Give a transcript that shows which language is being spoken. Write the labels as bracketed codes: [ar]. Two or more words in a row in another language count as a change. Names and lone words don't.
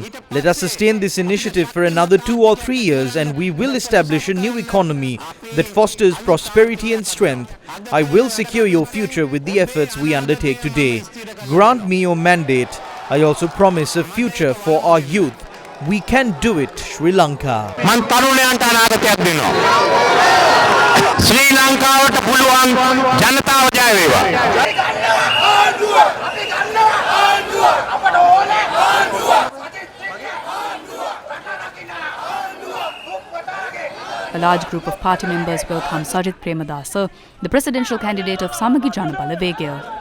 [en] Let us sustain this initiative for another 2 or 3 years and we will establish a new economy that fosters prosperity and strength. I will secure your future with the efforts we undertake today. Grant me your mandate. I also promise a future for our youth. We can do it, Sri Lanka. [si] Sri Lanka පුළුවන් ජනතාව ජය වේවා. [en] A large group of party members welcomed Sajith Premadasa, the presidential candidate of Samagi Jana Balawegaya.